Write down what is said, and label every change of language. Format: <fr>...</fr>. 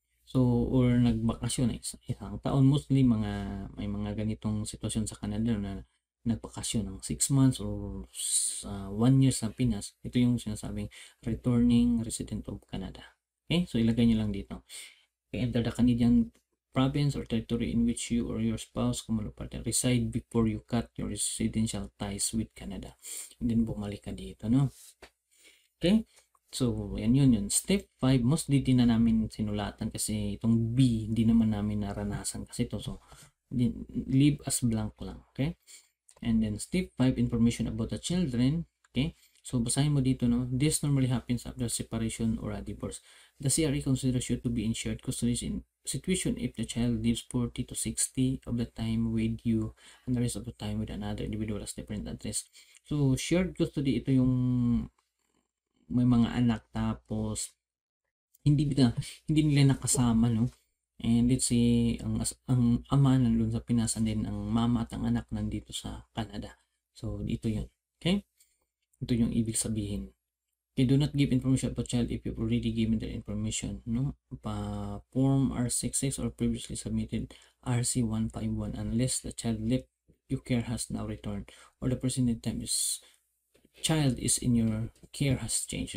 <tl>So, or nagbakasyon isang taon, mostly may mga ganitong sitwasyon sa Canada na nagbakasyon ng 6 months or 1 year sa Pinas. Ito yung sinasabing returning resident of Canada. Okay? So, ilagay nyo lang dito.</tl> <en>Okay, enter the Canadian province or territory in which you or your spouse, common partner, reside before you cut your residential ties with Canada.</en> <tl>And then, bumalik ka dito, no? Okay? So, yan yun. Step 5, mostly di na namin sinulatan kasi itong B, hindi naman namin naranasan kasi ito. So, leave as blank lang. Okay? And then, step 5, information about the children. Okay? So, basahin mo dito, no?</tl> <en>This normally happens after separation or a divorce. The CRE considers you to be in shared custody in situation if the child lives 40 to 60 of the time with you and the rest of the time with another individual as different address.</en> <tl>So, shared custody, ito yung may mga anak tapos hindi nila nakasama, no?</tl> <en>And let's say</en> <tl>ang ama nandun sa Pinas and then ang mama at ang anak nandito sa Canada. So dito 'yun. Okay? Ito yung ibig sabihin.</tl> <en>Okay, do not give information about child if you've already given the information, no? Form R66 or previously submitted RC151 unless the child left your care has now returned or the person in time is child is in your care has changed.</en>